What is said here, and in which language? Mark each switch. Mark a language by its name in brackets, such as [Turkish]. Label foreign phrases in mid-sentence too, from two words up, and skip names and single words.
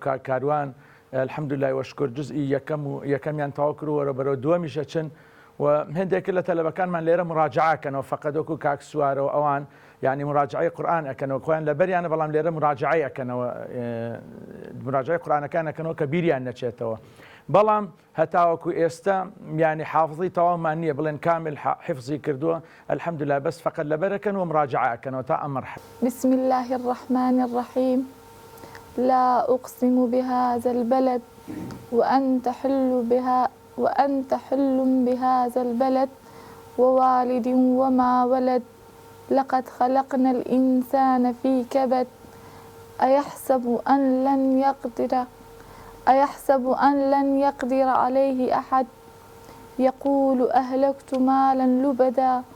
[Central Kurdish] کاک کاروان الحەمدولله وەشکر جزئی یەکەمیان تەواو کردووە بەرەو دووەمیشە چن و هەندێک لە تەلەبەکانمان لێرە مراجعەکەنەوە فقط وەکو کاک سوارەوە ئەوان یعنی مراجعەی قورئان ئەکەنەوە خۆیان لەبەریانە بەڵام لێرە مراجعەی ئەکەنەوە مراجعەی قورئانەکان ئەکەنەوە کە بیریان نەچێتەوە بەڵام هەتاوەکو ئێستا یعنی حافظی تەواومان نییە بڵێن کامل حفظی کردووە الحەمدولله بەس فقط لەبەرەکەن و مراجعەکەنەوە تا ئەم مەرحلە. [Arabic] بسم الله الرحمن الرحيم لا أقسم بهذا البلد وأنت حل بهذا البلد ووالد وما ولد لقد خلقنا الإنسان في كبد أيحسب أن لن يقدر عليه أحد يقول أهلكت مالا لبدا